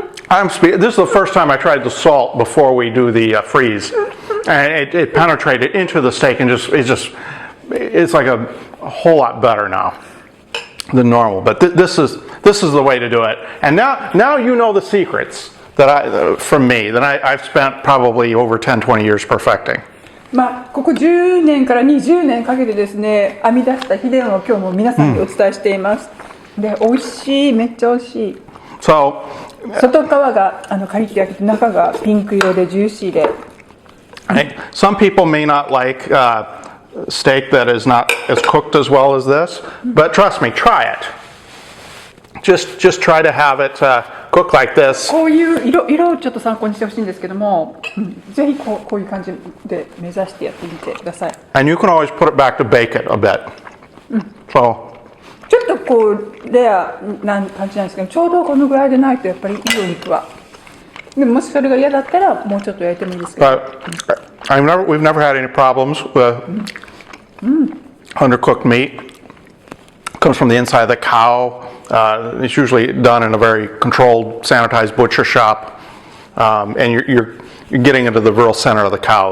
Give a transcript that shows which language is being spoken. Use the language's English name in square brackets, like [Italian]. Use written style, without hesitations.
[English] This is the first time I tried the salt before we do the freeze, and it penetrated into the steak and it's like a whole lot better now than normal. But this is the way to do it. And now you know the secrets from me that I've spent probably over 10-20 years perfecting. [Japanese] まあ、ここ10年から20年かけてですね、編み出した秘伝を今日も皆さんにお伝えしています。で、美味しい、めっちゃ美味しい。 [English] So, [Japanese] 外側がカリッと焼けて、中がピンク色でジューシーで。 [English] Some people may not like steak that is not as cooked as well as this, but trust me, try it. Just try to have it cook like this. [Japanese] こういう色をちょっと参考にしてほしいんですけども、ぜひこういう感じで目指してやってみてください。 [English] And you can always put it back to bake it a bit. So, [Japanese] ちょっとこうレアな感じなんですけど、ちょうどこのぐらいでないとやっぱりいいお肉は。でももしそれが嫌だったらもうちょっと焼いてもいいですけど。 [English] But we've never had any problems with undercooked meat. It comes from the inside of the cow. It's usually done in a very controlled, sanitized butcher shop, and you're getting into the real center of the cow.